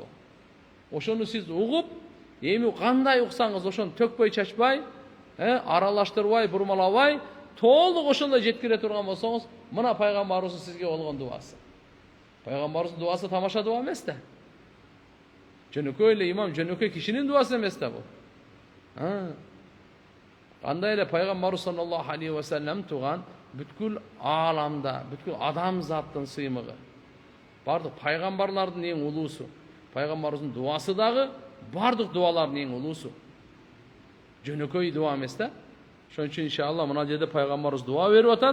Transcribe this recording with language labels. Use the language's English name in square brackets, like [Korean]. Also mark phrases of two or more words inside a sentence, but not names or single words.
[Kyrgyz] Ошону сиз угуп, эми кандай уксаңыз ошону төкпөй чачпай, аралаштырбай, бурмалабай, толук ошондой жеткире турган болсоңуз, мына пайгамбарыбыздын сизге болгон дуасы. Пайгамбарыбыздын дуасы тамаша дуа эмес да. Жөнөкөй эле имам, жөнөкөй кишинин дуасы эмес да бул. Кандай эле пайгамбарыбыз [Arabic] صلى الله عليه وسلم [Kyrgyz] туган бүткүл ааламда, бүткүл адамзаттын сыймыгы. Бардык пайгамбарлардын эң улуусу. Пайгамбарыбыздын дуасы дагы бардык дуалардын эң улуусу. Жөнөкөй дуа эмес да. Ошон үчүн иншалла мына жерде пайгамбарыбыз дуа берип атат.